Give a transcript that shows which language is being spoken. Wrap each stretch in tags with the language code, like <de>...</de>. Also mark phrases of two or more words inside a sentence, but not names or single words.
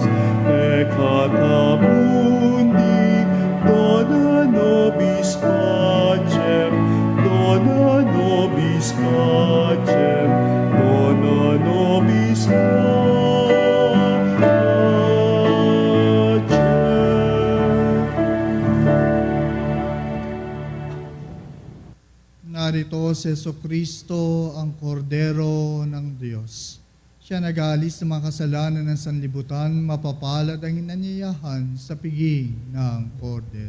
<la>peccata mundi, dona nobis pacem, dona nobis pacem, dona nobis pacem.</la> <tl>Narito si Jesucristo, ang Kordero ng Diyos. Siya nag-aalis ng mga kasalanan ng sanlibutan, mapapalad ang inanyayahan sa piging ng Kordero.</tl>